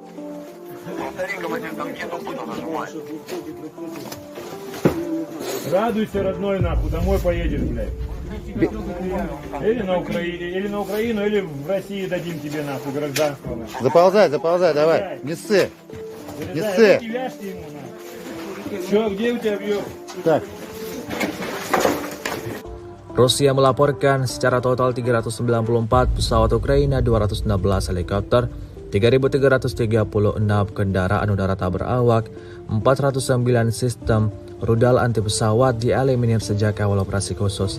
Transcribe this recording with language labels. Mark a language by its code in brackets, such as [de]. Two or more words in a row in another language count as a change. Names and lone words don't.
[ru] Радуйся, родной, нахуй, домой поедешь, блядь. Или на Украину, или в России дадим тебе, нахуй, гражданство, нахуй. Заползай, давай. Не ссы. Залезай, руки вяжьте ему, нахуй. Чё, где у тебя бьёт? Так. [id] Rusia melaporkan secara total 394 pesawat Ukraina, 216 helikopter, 3.336 kendaraan udara tak berawak, 409 sistem rudal anti pesawat dieliminir sejak awal operasi khusus.